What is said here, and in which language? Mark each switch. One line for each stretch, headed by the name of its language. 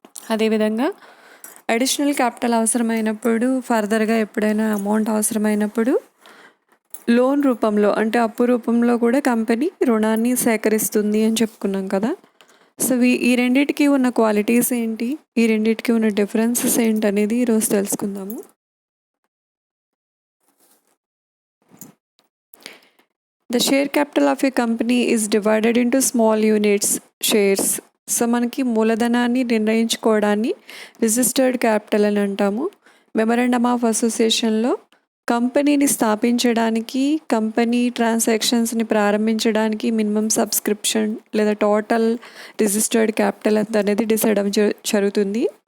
Telugu: అదేవిధంగా additional capital అవసరమైనప్పుడు, ఫర్దర్గా ఎప్పుడైనా అమౌంట్ అవసరమైనప్పుడు లోన్ రూపంలో అంటే అప్పు రూపంలో కూడా కంపెనీ రుణాన్ని సేకరిస్తుంది అని చెప్పుకున్నాం కదా. సో ఈ రెండిటికి ఉన్న క్వాలిటీస్ ఏంటి, ఈ రెండిటికి ఉన్న డిఫరెన్సెస్ ఏంటి అనేది ఈరోజు తెలుసుకుందాము.
English: The share capital of a company is divided into small units, shares.
Telugu: So మనకి మూలధనాన్ని నిర్ణయించుకోవడాన్ని రిజిస్టర్డ్ క్యాపిటల్ అని అంటాము. మెమరాండమ్ ఆఫ్ అసోసియేషన్లో కంపెనీని స్థాపించడానికి, కంపెనీ ట్రాన్సాక్షన్స్ని ప్రారంభించడానికి మినిమం సబ్స్క్రిప్షన్ లేదా టోటల్ రిజిస్టర్డ్ క్యాపిటల్ ఎంత అనేది డిసైడ్ జరుగుతుంది.